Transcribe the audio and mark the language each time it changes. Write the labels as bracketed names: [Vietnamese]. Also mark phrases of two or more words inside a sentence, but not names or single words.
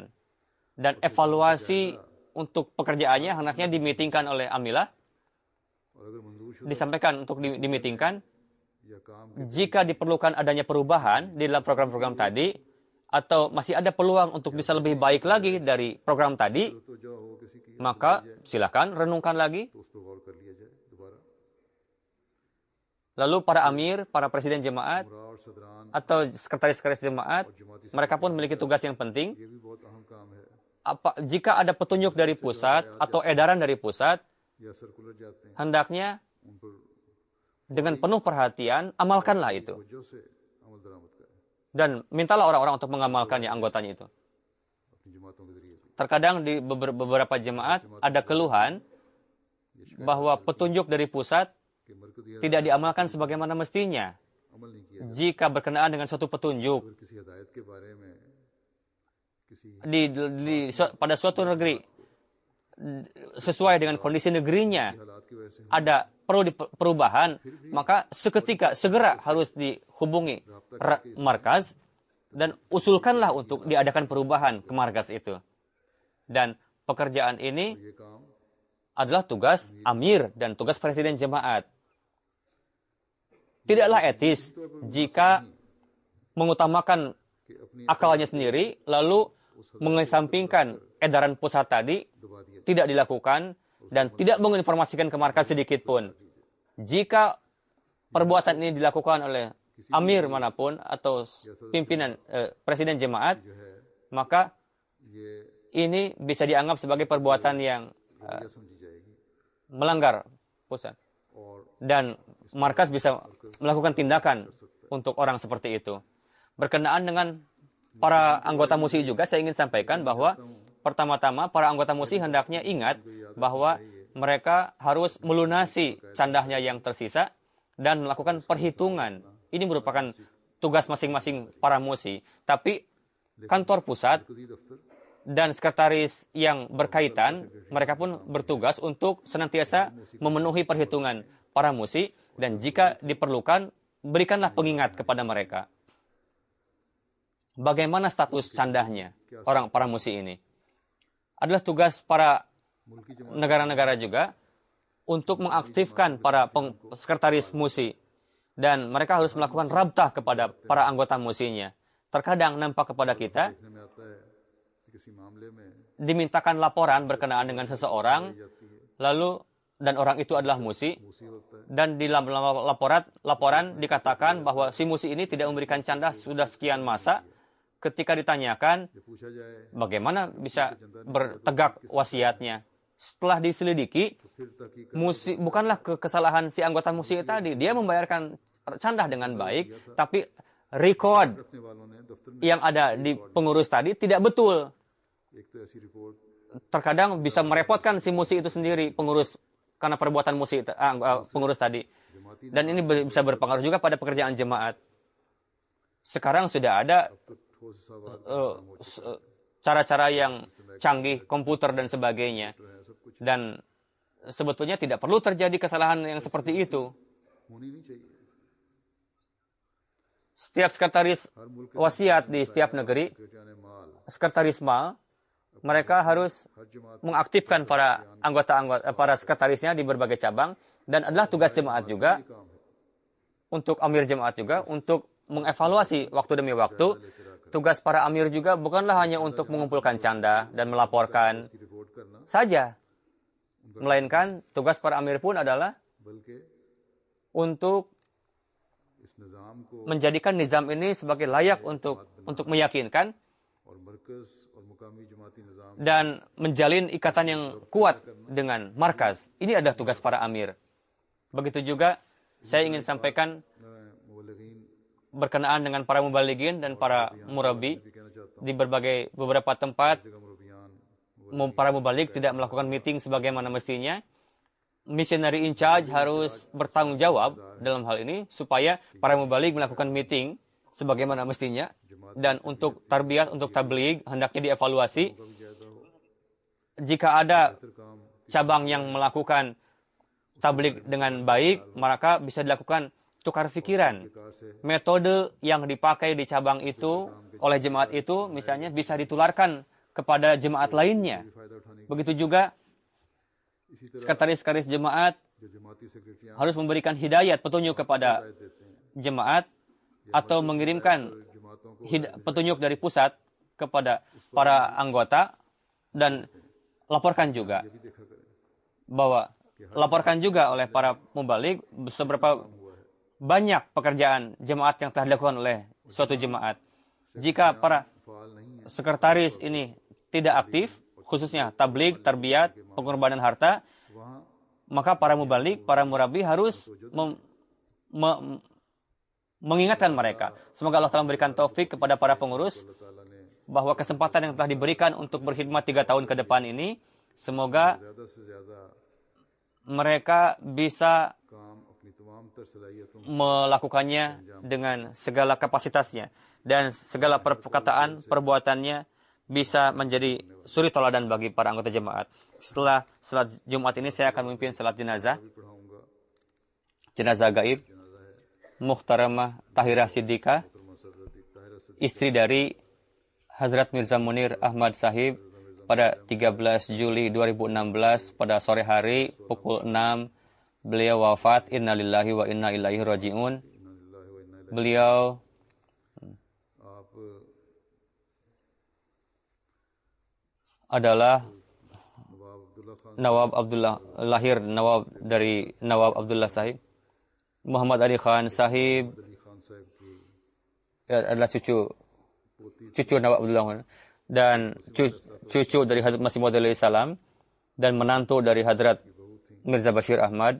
[Indonesian] Dan evaluasi untuk pekerjaannya hendaknya dimitingkan oleh Amilah, [Urdu] اور اگر منظور شدہ [Indonesian] disampaikan untuk dimitingkan. [Urdu] یا کام [Indonesian] Jika diperlukan adanya perubahan di dalam program-program tadi, atau masih ada peluang untuk bisa lebih baik lagi dari program tadi, [Urdu] تو جو ہو کسی کی [Indonesian] maka silakan renungkan lagi. [Urdu] تو اس پر غور کر لیا جائے دوبارہ [Indonesian] Lalu para amir, para presiden jemaat, [Urdu] امرا اور صدران [Indonesian] atau sekretaris-sekretaris jemaat, mereka pun memiliki tugas yang penting. [Urdu] یہ بھی بہت اہم کام ہے [Indonesian] Jika ada petunjuk dari pusat atau edaran dari pusat, [Urdu] یا سرکلر جاتے ہیں [Indonesian] hendaknya [Urdu] ان پر [Indonesian] dengan penuh perhatian, amalkanlah itu. [Urdu] توجہ سے عمل درآمد کریں [Indonesian] Dan mintalah orang-orang untuk mengamalkannya, anggotanya itu. [Urdu] اپنی جماعتوں کے ذریعے بھی [Indonesian] Terkadang di beberapa jemaat ada keluhan bahwa petunjuk dari pusat [Urdu] کہ مرکزی [Indonesian] tidak diamalkan sebagaimana mestinya. [Urdu] عمل نہیں کیا [Indonesian] Jika berkenaan dengan suatu petunjuk [Urdu] اگر کسی ہدایت کے بارے میں کسی [Indonesian] pada suatu negeri sesuai dengan kondisi negerinya [Urdu] حالات کی وجہ سے [Indonesian] ada perlu perubahan, maka segera harus dihubungi markaz dan usulkanlah untuk diadakan perubahan ke markaz itu. Dan pekerjaan ini [Urdu] یہ کام [Indonesian] adalah tugas amir dan tugas presiden jemaat. Tidaklah etis jika mengutamakan [Urdu] کہ اپنی [Indonesian] akalnya sendiri, lalu mengesampingkan edaran pusat tadi [Urdu] دبا دیا [Indonesian] tidak dilakukan dan tidak menginformasikan ke markas sedikit pun. Jika perbuatan ini dilakukan oleh amir manapun atau pimpinan presiden jemaat, [Urdu] جو ہے [Indonesian] maka ये ini bisa dianggap sebagai perbuatan yang [Urdu] روہیہ سمجھی جائے گی [Indonesian] melanggar pusat. और Dan markas bisa melakukan tindakan untuk orang seperti itu. Berkenaan dengan para anggota MUSI juga, saya ingin sampaikan bahwa pertama-tama para anggota MUSI hendaknya ingat bahwa mereka harus melunasi candahnya yang tersisa dan melakukan perhitungan. Ini merupakan tugas masing-masing para MUSI. Tapi kantor pusat [Urdu] مرکزی دفتر [Indonesian] dan sekretaris yang berkaitan, mereka pun bertugas untuk senantiasa memenuhi perhitungan para MUSI, dan jika diperlukan, berikanlah pengingat kepada mereka. Bagaimana status candahnya para MUSI ini? Adalah tugas para [Urdu] ملکی جماعت [Indonesian] negara-negara juga untuk mengaktifkan para sekretaris MUSI, dan mereka harus melakukan rabtah kepada para anggota MUSI-nya. Terkadang nampak kepada kita [Urdu] دیکھنے میں آتا ہے کہ کسی معاملے میں [Indonesian] dimintakan laporan berkenaan dengan seseorang, [Urdu] جاتی ہے [Indonesian] lalu dan orang itu adalah MUSI, [Urdu] موصی ہوتا ہے [Indonesian] dan di dalam laporan dikatakan bahwa si MUSI ini tidak memberikan candah sudah sekian masa. Ketika ditanyakan [Urdu] جب پوچھا جائے [Indonesian] bagaimana bisa bertegak wasiatnya, setelah diselidiki, [Urdu] پھر تحقیق [Indonesian] MUSI bukanlah kesalahan si anggota MUSI tadi. Dia membayarkan candah dengan baik, tapi record [Urdu] رکھنے والوں نے دفتر میں [Indonesian] yang ada di pengurus tadi tidak betul. [Urdu] ایک تو ایسی رپورٹ [Indonesian] Terkadang bisa merepotkan si MUSI itu sendiri, pengurus, karena perbuatan MUSI pengurus tadi. जमाती Dan ini bisa berpengaruh juga pada pekerjaan jemaat. Sekarang sudah ada [Urdu] تو ٹھوس سوال [Indonesian] cara-cara yang canggih, komputer dan sebagainya. [Urdu] ہے سب کچھ [Indonesian] Dan sebetulnya tidak perlu terjadi kesalahan yang seperti itu. [Urdu] ہونی نہیں چاہیے [Indonesian] Setiap sekretaris [Urdu] ہر ملک [Indonesian] wasiat di setiap negeri, [Urdu] سیکرٹریانِ مال [Indonesian] sekretaris mal, mereka harus [Urdu] ہر جماعت [Indonesian] mengaktifkan para para sekretarisnya di berbagai cabang, dan adalah tugas jemaat juga, [Urdu] کام ہے [Indonesian] untuk amir jemaat juga, untuk mengevaluasi waktu demi waktu. Tugas para amir juga bukanlah hanya untuk mengumpulkan canda dan melaporkan [Urdu] کی رپورٹ کرنا [Indonesian] saja, melainkan tugas para amir pun adalah बल्कि untuk [Urdu] اس نظام کو [Indonesian] menjadikan nizam ini sebagai layak untuk meyakinkan [Urdu] اور مرکز اور مقامی جماعتی نظام [Indonesian] dan menjalin ikatan yang kuat dengan markas. Ini adalah tugas para amir. Begitu juga saya ingin sampaikan मुबल्लिगीन berkenaan dengan para mubalighin dan para murabi. [Urdu] بھی کہنا چاہتا ہوں [Indonesian] Di beberapa tempat, [Urdu] جگہ مربیان [Indonesian] para mubaligh tidak melakukan meeting sebagaimana mestinya. [English] Missionary in charge [Indonesian] harus bertanggung jawab dalam hal ini, supaya para mubaligh melakukan meeting sebagaimana mestinya. Dan untuk tarbiyat, untuk tabligh, hendaknya dievaluasi. [Urdu] کبھی زیادہ ہو [Indonesian] Jika ada [Urdu] بہتر کام [Indonesian] cabang yang melakukan tabligh dengan baik, maka bisa dilakukan tukar pikiran. [Urdu] کار سے [Indonesian] Metode yang dipakai di cabang itu oleh jemaat itu misalnya bisa ditularkan kepada jemaat lainnya. [Urdu] فائدہ اٹھانے [Indonesian] Begitu juga [Urdu] اسی طرح [Indonesian] sekretaris jemaat [Urdu] جو جماعتی سیکرٹریاں [Indonesian] harus memberikan hidayat, petunjuk kepada [Urdu] دیتے ہیں [Indonesian] jemaat, atau mengirimkan [Urdu] جماعتوں کو [Indonesian] petunjuk dari pusat kepada para anggota, dan laporkan juga [Urdu] بھی دیکھا کریں [Indonesian] bahwa laporkan juga oleh para mubaligh seberapa banyak pekerjaan jemaat yang telah dilakukan oleh suatu jemaat. Jika para [Urdu] فال نہیں ہے [Indonesian] sekretaris ini tidak aktif, khususnya tabligh, tarbiyat, pengorbanan harta, वहाँ maka para mubaligh, para murabi harus mengingatkan mereka. Semoga Allah telah memberikan taufik kepada para pengurus [Urdu] اللہ تعالیٰ نے [Indonesian] bahwa kesempatan yang telah diberikan untuk berkhidmat 3 tahun ke depan ini, semoga [Urdu] زیادہ سے زیادہ [Indonesian] mereka bisa [Urdu] کام اپنی تمام تر صلاحیتوں [Indonesian] melakukannya dengan segala kapasitasnya, dan segala perkataan, perbuatannya bisa menjadi suri toladan bagi para anggota jemaat. Setelah salat Jumat ini saya akan memimpin salat jenazah, [Urdu] بھی پڑھاؤں گا [Indonesian] jenazah gaib Muhtaramah Tahirah Siddiqah, [Urdu] طاہرہ سے [Indonesian] istri dari Hazrat Mirza Munir Ahmad Sahib pada 13 Juli 2016 pada sore hari pukul 6 beliau wafat. [Arabic] إنا لله وإنا إليه راجعون. [Indonesian] Beliau adalah Nawab Abdullah, lahir Nawab dari Nawab Abdullah Sahib. Muhammad Ali Khan Sahib adalah cucu Nawab Abdullah Khan dan cucu dari Hadrat Masih Maud [Arabic] عليه السلام [Indonesian] dan menantu dari Hadrat Mirza Bashir Ahmad.